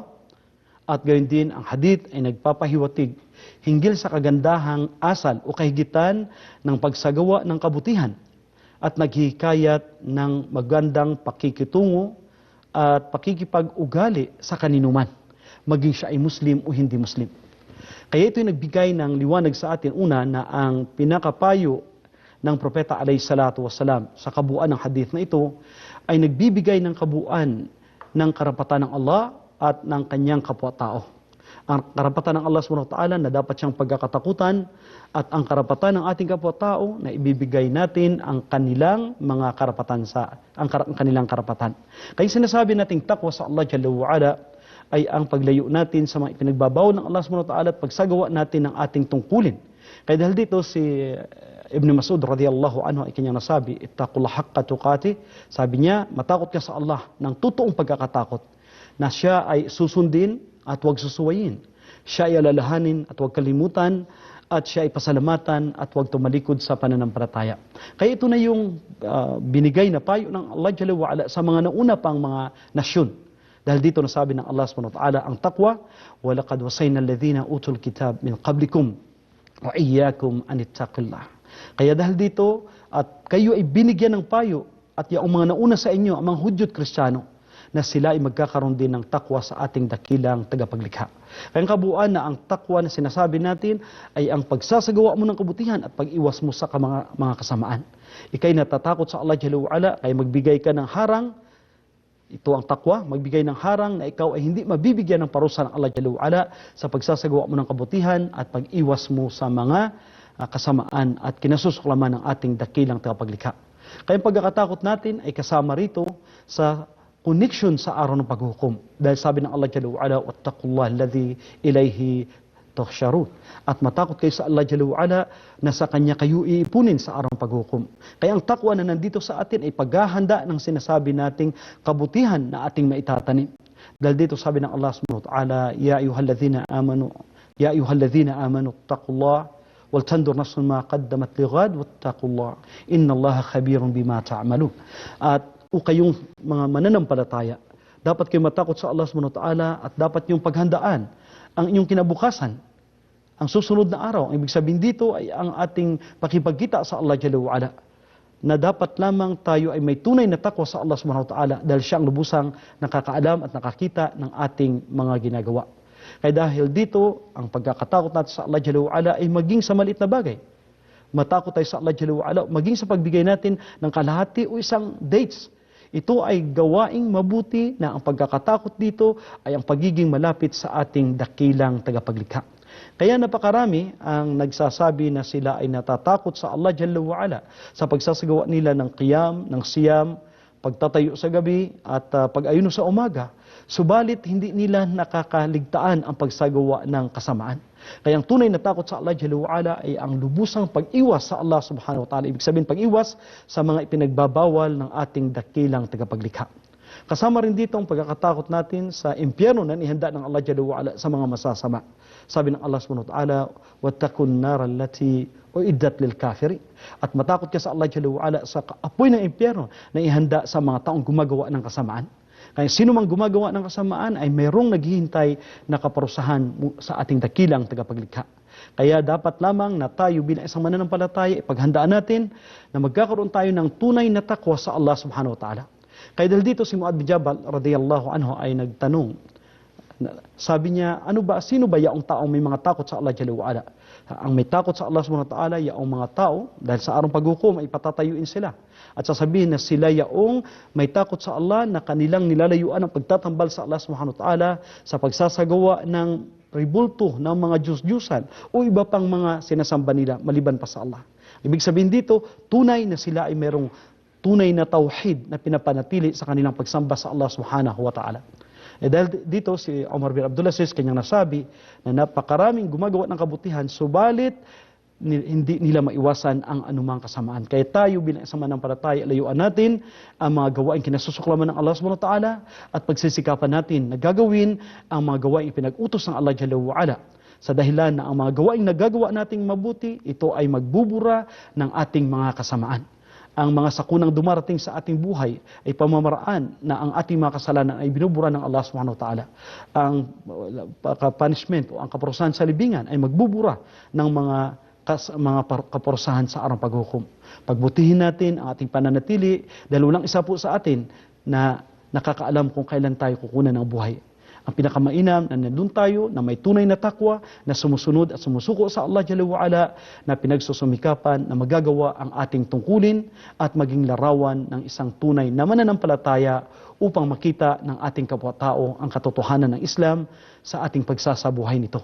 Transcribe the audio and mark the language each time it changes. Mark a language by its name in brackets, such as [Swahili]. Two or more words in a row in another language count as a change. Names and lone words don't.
[Filipino] At gayon din, ang hadith ay nagpapahiwatig hinggil sa kagandahang asal o kahigitan ng pagsagawa ng kabutihan at naghihikayat ng magandang pakikitungo at pakikipag-ugali sa kaninuman, maging siya ay Muslim o hindi Muslim. Kaya ito'y nagbigay ng liwanag sa atin, una, na ang pinakapayo ng Propeta [Arabic] عليه الصلاة والسلام [Filipino] sa kabuuan ng hadith na ito ay nagbibigay ng kabuuan ng karapatan ng Allah at ng kanyang kapwa-tao. Ang karapatan ng Allah SWT na dapat siyang pagkakatakutan at ang karapatan ng ating kapwa-tao na ibibigay natin ang kanilang mga karapatan ang kanilang karapatan. Kaya sinasabi nating takwa sa Allah [Arabic] جل وعلا [Filipino] ay ang paglayo natin sa mga ipinagbabawal ng Allah SWT at pagsagawa natin ng ating tungkulin. Kaya dahil dito si Ibn Mas'ud [Arabic] رضي الله عنه [Filipino] ay kanyang nasabi, [Arabic] اتقوا الله حق تقاته. [Filipino] Sabi niya, matakot ka sa Allah ng totoong pagkakatakot na siya ay susundin at huwag susuwayin. Siya ay alalahanin at huwag kalimutan at siya ay pasalamatan at huwag tumalikod sa pananampalataya. Kaya ito na yung binigay na payo ng Allah [Arabic] جل وعلا [Filipino] sa mga nauna pang mga nasyon. Dahil dito nasabi ng Allah [Arabic] سبحانه وتعالى [Filipino] ang taqwa, [Arabic] وَلَقَدْ وَصَيْنَا الَّذِينَ أُوتُوا الْكِتَابَ مِنْ قَبْلِكُمْ وَإِيَّاكُمْ أَنِ اتَّقُوا اللَّهَ. [Filipino] Kaya dahil dito, at kayo ay binigyan ng payo, at yung mga nauna sa inyo, ang mga Hudyo at Kristiyano, na sila ay magkakaroon din ng takwa sa ating dakilang tagapaglikha. Kaya ang kabuuan na ang takwa na sinasabi natin ay ang pagsasagawa mo ng kabutihan at pag-iwas mo sa mga kasamaan. Ika'y natatakot sa Allah [Arabic] جل وعلا, [Filipino] kaya magbigay ka ng harang. Ito ang takwa, magbigay ng harang na ikaw ay hindi mabibigyan ng parusa ng Allah [Arabic] جل وعلا [Filipino] sa pagsasagawa mo ng kabutihan at pag-iwas mo sa mga kasamaan at kinasusuklaman ng ating dakilang tagapaglikha. Kaya ang pagkakatakot natin ay kasama rito sa connection sa araw ng paghukom. Dahil sabi ng Allah [Arabic] جل وعلا واتقوا الله الذي إليه تحشرون. [Filipino] At matakot kayo sa Allah [Arabic] جل وعلا [Filipino] na sa Kanya kayo iipunin sa araw ng paghukom. Kaya ang takwa na nandito sa atin ay paghahanda ng sinasabi nating kabutihan na ating maitatanim. Dahil dito sabi ng Allah [Arabic] سبحانه وتعالى يا أيها الذين آمنوا اتقوا الله ولتنظر نفس ما قدمت لغد واتقوا الله إن الله خبير بما تعملون. [Filipino] At kayong mga mananampalataya, dapat kayo matakot sa Allah [Arabic] سبحانه وتعالى [Filipino] at dapat yung paghandaan ang inyong kinabukasan, ang susunod na araw. Ang ibig sabihin dito ay ang ating pakipagkita sa Allah [Arabic] جل وعلا, [Filipino] na dapat lamang tayo ay may tunay na takwa sa Allah [Arabic] سبحانه وتعالى [Filipino] dahil siya ang lubusang nakakaalam at nakakita ng ating mga ginagawa. Kaya dahil dito, ang pagkakatakot natin sa Allah [Arabic] جل وعلا [Filipino] ay maging sa maliit na bagay. Matakot tayo sa Allah [Arabic] جل وعلا, [Filipino] maging sa pagbigay natin ng kalahati o isang dates. Ito ay gawaing mabuti na ang pagkakatakot dito ay ang pagiging malapit sa ating dakilang tagapaglikha. Kaya napakarami ang nagsasabi na sila ay natatakot sa Allah [Arabic] جل وعلا [Filipino] sa pagsasagawa nila ng qiyam, ng siyam, pagtatayo sa gabi at pag-ayuno sa umaga. Subalit hindi nila nakakaligtaan ang pagsagawa ng kasamaan. Kaya ang tunay na takot sa Allah [Arabic] جل وعلا [Filipino] ay ang lubusang pag-iwas sa Allah [Arabic] سبحانه وتعالى. [Filipino] Ibig sabihin pag-iwas sa mga ipinagbabawal ng ating dakilang tagapaglikha. Kasama rin dito ang pagkakatakot natin sa impyerno na nihanda ng Allah [Arabic] جل وعلا [Filipino] sa mga masasama. Sabi ng Allah [Arabic] سبحانه وتعالى واتقوا النار التي أعدت للكافرين. [Filipino] At matakot ka sa Allah [Arabic] جل وعلا [Filipino] sa apoy ng impyerno na ihanda sa mga taong gumagawa ng kasamaan. Kaya sino mang gumagawa ng kasamaan ay mayroong naghihintay na kaparusahan sa ating dakilang tagapaglikha. Kaya dapat lamang na tayo bilang isang mananampalataya, ipaghandaan natin na magkakaroon tayo ng tunay na takwa sa Allah [Arabic] سبحانه وتعالى. [Filipino] Kaya dahil dito si Mu'adh bin Jabal [Arabic] رضي الله عنه [Filipino] ay nagtanong, sabi niya, sino ba yaong taong may mga takot sa Allah [Arabic] جل وعلا? [Filipino] Ang may takot sa Allah [Arabic] سبحانه وتعالى, [Filipino] yaong mga tao, dahil sa araw paghukom ay patatayuin sila. At sasabihin na sila yaong may takot sa Allah na kanilang nilalayuan ang pagtatambal sa Allah [Arabic] سبحانه وتعالى [Filipino] sa pagsasagawa ng ribulto ng mga Diyos-Diyusan o iba pang mga sinasamba nila maliban pa sa Allah. Ibig sabihin dito, tunay na sila ay mayroong tunay na tauhid na pinapanatili sa kanilang pagsamba sa Allah [Arabic] سبحانه وتعالى. [Filipino] Dahil dito si Umar bin Abdul Aziz kanyang nasabi na napakaraming gumagawa ng kabutihan, subalit hindi nila maiwasan ang anumang kasamaan. Kaya tayo bilang isang mananampalataya, layuan natin ang mga gawain kinasusuklaman ng Allah [Arabic] سبحانه وتعالى [Filipino] at pagsisikapan natin na gagawin ang mga gawain pinag-utos ng Allah [Arabic] جل وعلا. [Filipino] Sa dahilan na ang mga gawain nagagawa nating mabuti, ito ay magbubura ng ating mga kasamaan. Ang mga sakunang dumarating sa ating buhay ay pamamaraan na ang ating mga kasalanan ay binubura ng Allah [Arabic] سبحانه وتعالى. [Filipino] Ang punishment o ang kaparusahan sa libingan ay magbubura ng mga kaparusahan sa araw paghukom. Pagbutihin natin ang ating pananatili dahil walang isa po sa atin na nakakaalam kung kailan tayo kukunan ng buhay. Ang pinakamainam na nandun tayo na may tunay na takwa, na sumusunod at sumusuko sa Allah [Arabic] جل وعلا, [Filipino] na pinagsusumikapan na magagawa ang ating tungkulin at maging larawan ng isang tunay na mananampalataya upang makita ng ating kapwa-tao ang katotohanan ng Islam sa ating pagsasabuhay nito.